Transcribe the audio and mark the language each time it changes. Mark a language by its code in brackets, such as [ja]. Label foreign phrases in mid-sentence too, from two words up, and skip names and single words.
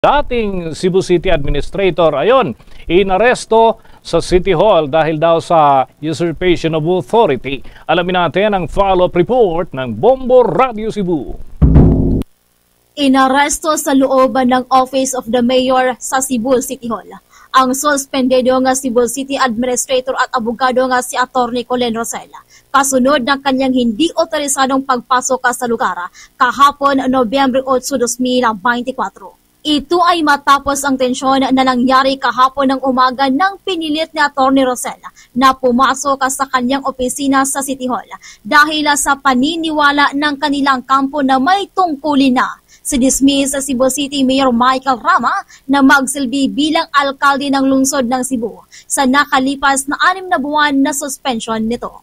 [tl] Dating Cebu City Administrator, ayon, inaresto sa City Hall dahil daw sa [en] usurpation of authority. [tl] Alamin natin ang follow-up report ng Bombo Radio Cebu. Inaresto sa looban ng Office of the Mayor sa Cebu City Hall ang suspendido nga Cebu City Administrator at abogado nga si Atty. Colin Rosella kasunod ng kanyang hindi otorisadong pagpasok sa lugar kahapon Nobyembre 8, 2024. Ito ay matapos ang tensyon na nangyari kahapon ng umaga nang pinilit ni Atty. Rosella na pumasok sa kanyang opisina sa City Hall dahil sa paniniwala ng kanilang kampo na may tungkulin na si dismiss sa Cebu City Mayor Michael Rama na magsilbi bilang alkalde ng lungsod ng Cebu sa nakalipas na 6 na buwan na suspension nito.